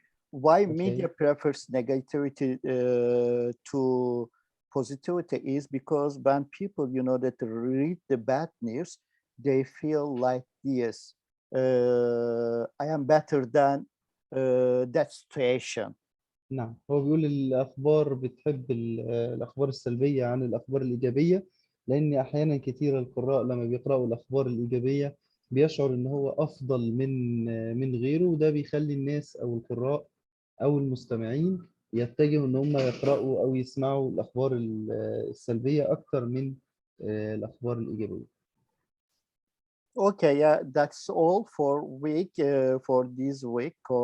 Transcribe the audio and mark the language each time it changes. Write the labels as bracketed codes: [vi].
[en] Why media prefers negativity to positivity is because when people that read the bad news, they feel like this. I am better than that situation. [ar] نعم هو بيقول الأخبار بتحب الأخبار السلبية عن الأخبار الإيجابية لأن أحيانا كثيرة القراء لما بيقرأوا الأخبار الإيجابية بيشعر إن هو أفضل من غيره وده بيخلي الناس أو القراء أو المستمعين يتجهوا إن هم يقرأوا أو يسمعوا الأخبار السلبية أكثر من الأخبار الإيجابية. [en] Okay, yeah, that's all for this week.